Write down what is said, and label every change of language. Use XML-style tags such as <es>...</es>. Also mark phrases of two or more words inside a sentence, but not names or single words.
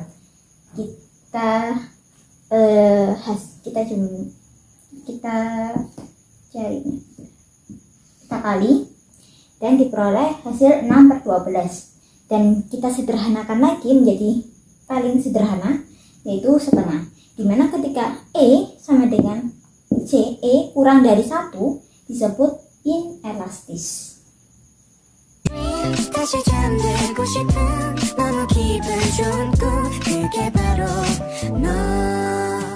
<id>Kita kali dan diperoleh hasil 6/12, dan kita sederhanakan lagi menjadi paling sederhana, yaitu setengah, dimana ketika E sama dengan C, E kurang dari 1 disebut inelastis.</id> <ko>다시 잠들고 싶은 너무 기분 좋은 꿈 그게 바로 너</ko>